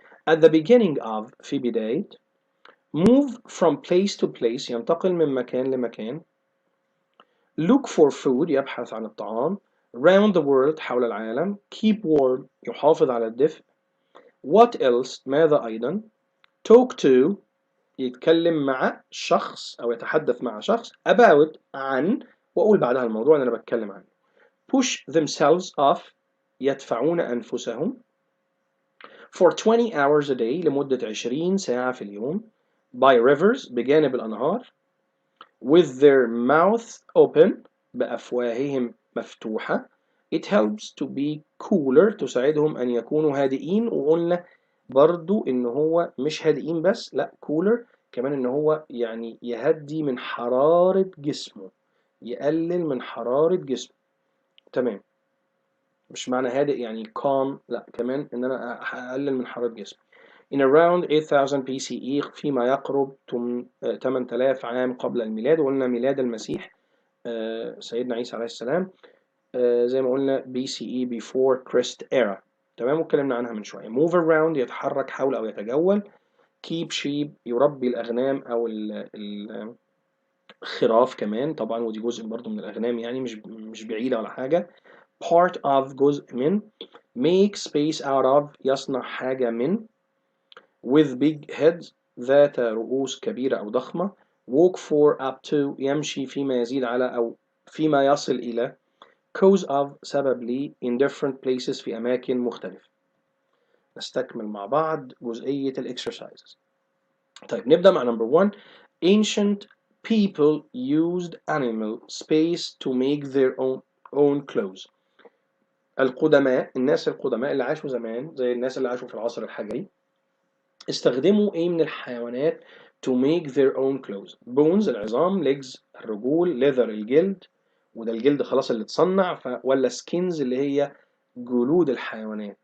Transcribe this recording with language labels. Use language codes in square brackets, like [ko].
[en] at the beginning of [ar] في بداية. [en] move from place to place [ar] ينتقل من مكان لمكان. [en] look for food [ar] يبحث عن الطعام. [en] round the world [ar] حول العالم. [en] keep warm [ar] يحافظ على الدفء. [en] what else [ar] ماذا أيضا. [en] talk to [ar] يتكلم مع شخص أو يتحدث مع شخص. about عن، وأقول بعدها الموضوع اللي أنا بتكلم عنه. [en] push themselves off [ar] يدفعون أنفسهم. [en] for 20 hours a day [ar] لمدة 20 ساعة في اليوم. [en] by rivers [ar] بجانب الأنهار. [en] with their mouths open [ar] بأفواههم مفتوحة. [en] it helps to be cooler [ar] تساعدهم أن يكونوا هادئين، وقلنا برضو إن هو مش هادئين بس، لأ cooler كمان إن هو يعني يهدي من حرارة جسمه، يقلل من حرارة جسمه. تمام، مش معنى هادئ يعني calm، لأ كمان إن أنا أقلل من حرارة جسمي. [en] in around 8000 BCE [ar] فيما يقرب 8000 عام قبل الميلاد، وقلنا ميلاد المسيح سيدنا عيسى عليه السلام زي ما قلنا BCE [en] before Christ era. [ar] تمام، واتكلمنا عنها من شوية. [en] move around [ar] يتحرك حول أو يتجول. [en] keep sheep [ar] يربي الأغنام أو الخراف كمان طبعا، ودي جزء برضو من الأغنام يعني مش بعيدة ولا حاجة. [en] part of [ar] جزء من. [en] make space out of [ar] يصنع حاجة من. [en] with big heads [ar] ذات رؤوس كبيرة أو ضخمة. [en] walk for up to [ar] يمشي فيما يزيد على أو فيما يصل إلى. [en] cause of [ar] سبب لي [en] in different places [ar] في أماكن مختلفة. نستكمل مع بعض جزئية الexercises. طيب نبدأ مع [en] number 1. ancient people used animal space to make their own clothes. [ar] القدماء، الناس القدماء اللي عاشوا زمان زي الناس اللي عاشوا في العصر الحجري، استخدموا ايه من الحيوانات [en] to make their own clothes. [ar] bones العظام. legs الرجول. leather الجلد، وده الجلد خلاص اللي اتصنع، ولا skins اللي هي جلود الحيوانات.